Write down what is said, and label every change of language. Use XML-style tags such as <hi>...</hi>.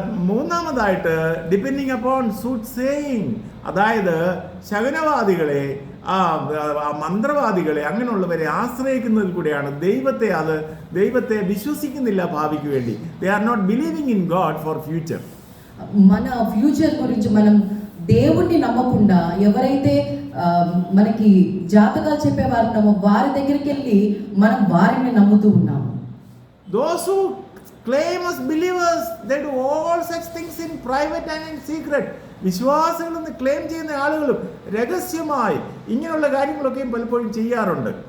<ml>മൂന്നാമതായിട്ട്</ml> <en>depending upon soothsaying,</en> <ml>അതായത് ശകുനവാദികളെ മന്ത്രവാദികളെ അങ്ങനെയുള്ളവരെ ആശ്രയിക്കുന്നതിൽ കൂടെയാണ് ദൈവത്തെ വിശ്വസിക്കുന്നില്ല ഭാവിക്ക് വേണ്ടി.</ml> <en>They are not believing in God for future.</en> <te>మన ఫ్యూచర్ గురించి మనం దేవుణ్ణి నమ్మకుండా ఎవరైతే మనకి జాతకాలు చెప్పేవారు ఉన్నామో వారి దగ్గరికి వెళ్ళి మనం వారిని నమ్ముతూ ఉన్నాము.</te> <en>Those who claim as believers, they do all such things in private and in secret.</en> <ml>വിശ്വാസികളെന്ന് claim ചെയ്യുന്ന ആളുകളും രഹസ്യമായി ഇങ്ങനെയുള്ള കാര്യങ്ങളൊക്കെ പലപ്പോഴും ചെയ്യാറുണ്ട്.</ml>